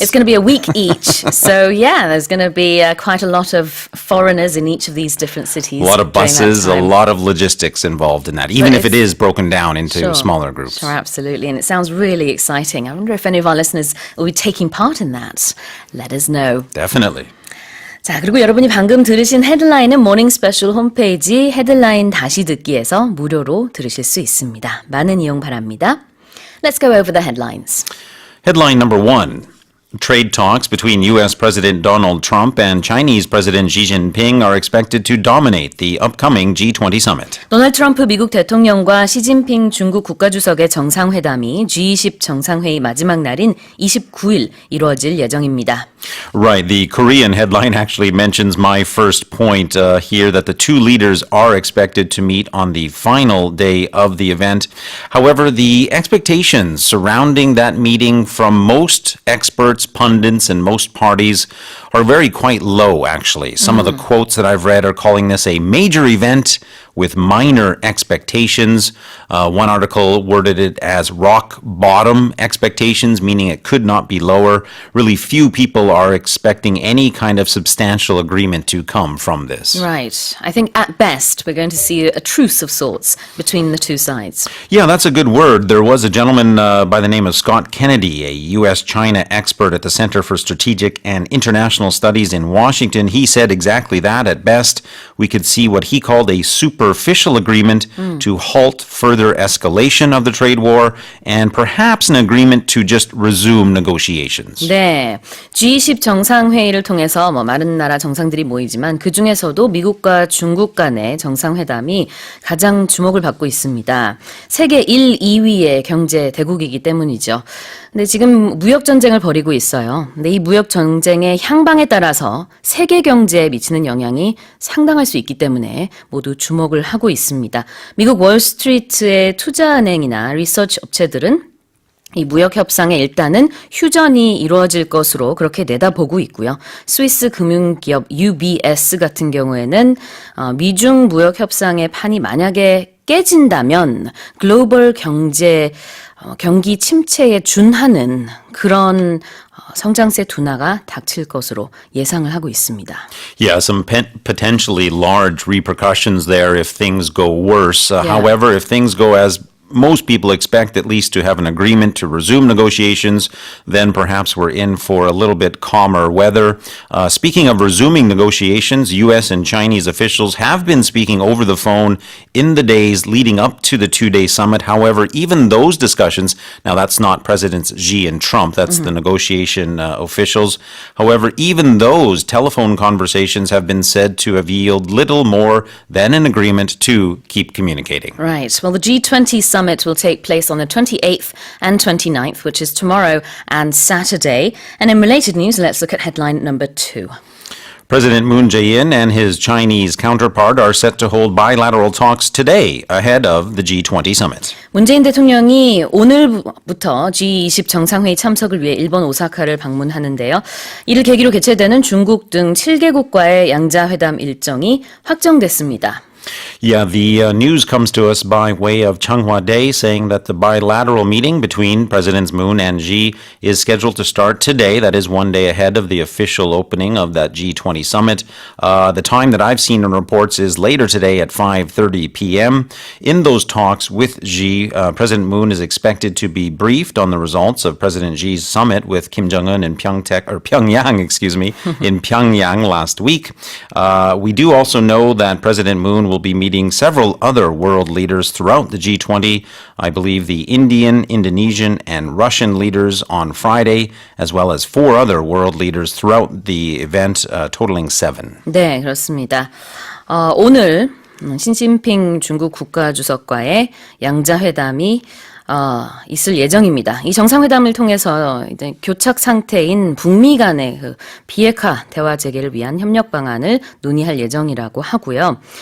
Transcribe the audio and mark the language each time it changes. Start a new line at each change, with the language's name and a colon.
English: It's going to be a week each. So, yeah, there's going to be quite a lot of foreigners in each of these different cities. A lot of buses, a lot of logistics involved in that, even if it is broken down into smaller groups. Sure, absolutely. And it sounds really exciting. I wonder if any of our listeners will be taking part in that. Let us know. Definitely.
Korean: 자, 그리고 여러분이 방금 들으신 헤드라인은 모닝 스페셜 홈페이지 헤드라인 다시 듣기에서 무료로 들으실 수 있습니다. 많은 이용 바랍니다.
English: Let's go over the headlines. Headline number 1. Trade talks between U.S. President Donald Trump and Chinese President Xi Jinping are expected to dominate the upcoming G20 summit.
Korean: 도널드 트럼프 미국 대통령과 시진핑 중국 국가주석의 정상회담이 G20 정상회의 마지막 날인 29일 이루어질 예정입니다.
English: Right. The Korean headline actually mentions my first point here that the two leaders are expected to meet on the final day of the event. However, the expectations surrounding that meeting from most experts, pundits, and most parties are very quite low, actually. Some of the quotes that I've read are calling this a major event with minor expectations. One article worded it as rock bottom expectations, meaning it could not be lower. Really few people are expecting any kind of substantial agreement to come from this. Right. I think at best we're going to see a truce of sorts between the two sides. Yeah, that's a good word. There was a gentleman by the name of Scott Kennedy, a U.S.-China expert at the Center for Strategic and International Studies in Washington. He said exactly that. At best, we could see what he called a superficial agreement to halt further escalation of the trade war and perhaps an agreement to just resume negotiations.
Korean: 네, G20 정상회의를 통해서 많은 나라 정상들이 모이지만 그중에서도 미국과 중국 간의 정상회담이 가장 주목을 받고 있습니다. 세계 1, 2위의 경제 대국이기 때문이죠. 근데 지금 무역 전쟁을 벌이고 있어요. 근데 이 무역 전쟁의 향방에 따라서 세계 경제에 미치는 영향이 상당할 수 있기 때문에 모두 주목을 하고 있습니다. 미국 월스트리트의 투자은행이나 리서치 업체들은 이 무역 협상에 일단은 휴전이 이루어질 것으로 그렇게 내다보고 있고요. 스위스 금융기업 EBS 같은 경우에는 미중 무역 협상의 판이 만약에 깨진다면 글로벌 경기 침체에 준하는 그런 성장세 둔화가 닥칠 것으로 예상을 하고 있습니다.
English: Yeah, some potentially large repercussions there if things go worse. However, if things go as most people expect at least to have an agreement to resume negotiations, then perhaps we're in for a little bit calmer weather. Speaking of resuming negotiations, U.S. and Chinese officials have been speaking over the phone in the days leading up to the two-day summit. However, even those discussions, now that's not Presidents Xi and Trump, that's the negotiation officials. However, even those telephone conversations have been said to have yielded little more than an agreement to keep communicating. Right. Well, the G20 summit will take place on the 28th and 29th, which is tomorrow and Saturday. And in related news, let's look at headline number 2. President Moon Jae-in and his Chinese counterpart are set to hold bilateral talks today ahead of the G20 summit.
Korean: 문재인 대통령이 오늘부터 G20 정상회의 참석을 위해 일본 오사카를 방문하는데요. 이를 계기로 개최되는 중국 등 7개국과의 양자회담 일정이 확정됐습니다.
English: Yeah, the news comes to us by way of Changhua Day saying that the bilateral meeting between Presidents Moon and Xi is scheduled to start today. That is one day ahead of the official opening of that G20 summit. The time that I've seen in reports is later today at 5:30 p.m. In those talks with Xi, President Moon is expected to be briefed on the results of President Xi's summit with Kim Jong-un in Pyongyang, in Pyongyang last week. We do also know that President Moon will be meeting several other world leaders throughout the G20. I believe the Indian, Indonesian, and Russian leaders on Friday, as well as 4 other world leaders throughout the event, totaling 7.
Korean: 네, 그렇습니다. 오늘 시진핑 중국 국가주석과의 양자회담이 있을 예정입니다. 이 정상회담을 통해서 이제 교착 상태인 북미 간의 그 비핵화 대화 재개를 위한 협력 방안을 논의할 예정이라고 하고요.